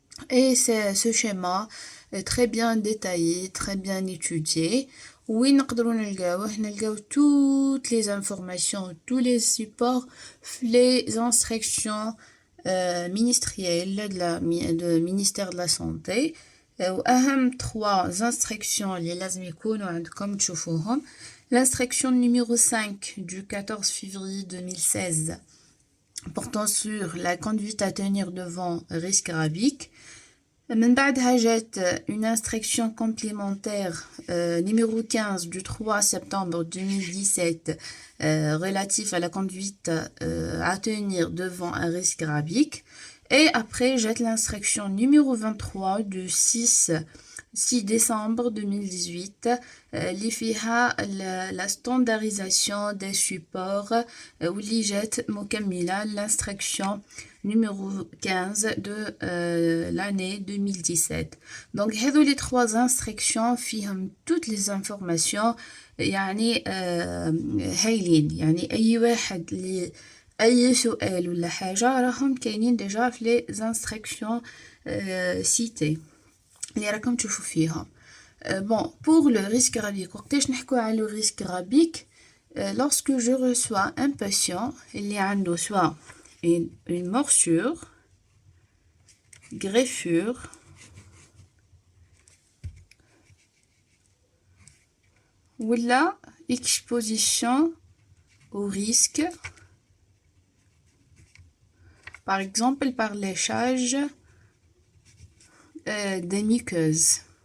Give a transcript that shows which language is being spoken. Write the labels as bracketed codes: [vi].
[fr] Et ce schéma est très bien détaillé, très bien étudié. Oui, [ar] نلقاو [fr] toutes les informations, tous les supports, les instructions ministérielles du ministère de la Santé. [ar] وأهم 3 instructions اللي لازم يكونوا عندكم تشوفوهم. [fr] L'instruction numéro 5 du 14 février 2016 portant sur la conduite à tenir devant risque rabique. [ar] من بعدها جات [fr] une instruction complémentaire numéro 15 du 3 septembre 2017 relatif à la conduite à tenir devant un risque rabique. Et après, j'ai l'instruction numéro 23 du 6 décembre 2018 [ar] اللي فيها [fr] la standardisation des supports [ar] واللي جات مكملة [fr] l'instruction numéro 15 de l'année 2017. Donc, les 3 instructions [ar] فيهم [fr] toutes les informations [ar] يعني هايلين. يعني أي واحد اللي أي سؤال ولا حاجة راهم كاينين ديجا في لي [fr] instructions citées [ar] اللي راكم تشوفوا فيها. [fr] Bon, pour le risque rabique, [ar] وقتاش نحكوا على [fr] le risque rabique, lorsque je reçois un patient [ar] اللي عنده [fr] soit une morsure, greffure, ou la exposition au risque, par exemple par léchage des muqueuses.